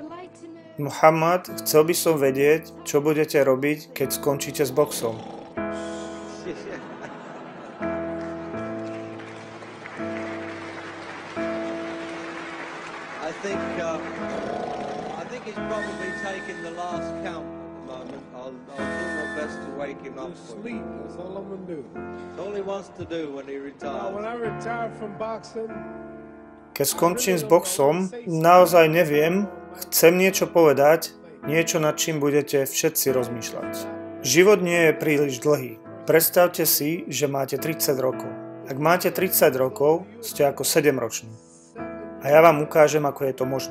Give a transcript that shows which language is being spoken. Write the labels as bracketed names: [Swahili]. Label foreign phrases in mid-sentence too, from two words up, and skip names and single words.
[Slovak] Mohammad, chcel by som vedieť, čo budete robiť, keď skončíte s boxom. [English] I think he's probably taking the last count at the moment. I'll do my best to wake him up. Sleep. That's all I'm gonna do. That's all he wants to do when he retires. When I retire from boxing. [Slovak] Keď skončím s boxom, naozaj neviem, chcem niečo povedať, niečo nad čím budete všetci rozmýšľať. Život nie je príliš dlhý. Predstavte si, že máte 30 rokov. Ak máte 30 rokov, ste ako 7-roční. A ja vám ukážem, ako je to možné.